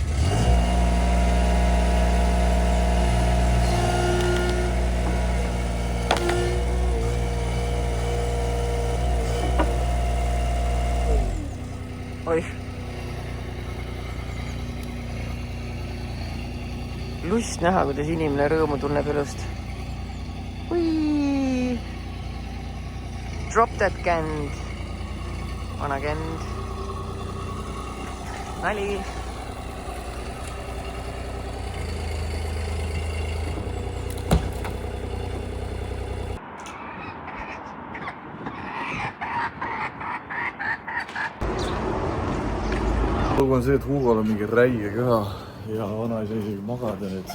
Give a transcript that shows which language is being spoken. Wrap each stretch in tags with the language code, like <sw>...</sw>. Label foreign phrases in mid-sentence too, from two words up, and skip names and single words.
<et>Oi. Lust näha, kuidas inimene rõõmu tunneb elust.</et> <en>Ui. Drop that känd.</en> <et>Vana känd. Nali. lugu on see, et Hugol on mingi räige köha ja vana ei saa isegi magada nüüd.</et>